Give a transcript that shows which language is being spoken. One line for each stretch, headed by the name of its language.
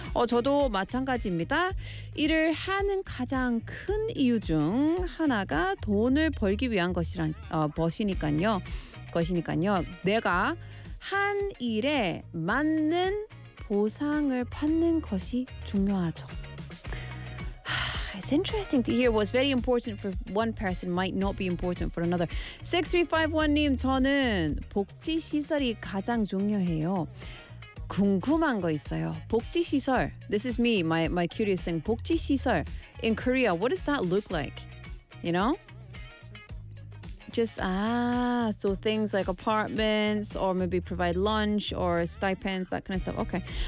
Korean: 저도 마찬가지입니다. 일을 하는 가장 큰 이유 중 하나가 돈을 벌기 위한 것이니까요. 내가 한 일에 맞는 보상을 받는 것이 중요하죠.
English: It's interesting to hear what's very important for one person might not be important for another.
Korean: 6351님, 저는 복지시설이 가장 중요해요. 궁금한 거 있어요. 복지시설.
English: This is me, my curious thing.
Korean: 복지시설.
English: In Korea, what does that look like? You know? So things like apartments or maybe provide lunch or stipends, that kind of stuff. Okay.